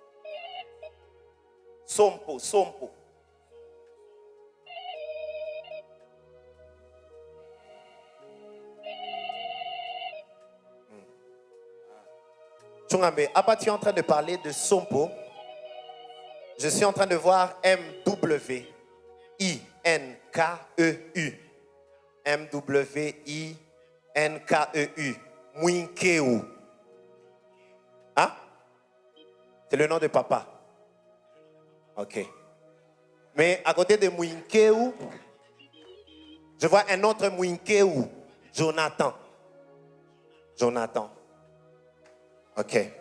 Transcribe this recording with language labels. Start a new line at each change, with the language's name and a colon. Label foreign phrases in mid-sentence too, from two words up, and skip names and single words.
French: Sompo. Chungambe, tu es en train de parler de Sompo. Je suis en train de voir M-W-I-N-K-E-U. M-W-I-N-K-E-U. Mwinkeu. Hein? C'est le nom de papa. Ok. Mais à côté de Mwinkeu, je vois un autre Mwinkeu. Jonathan. Ok.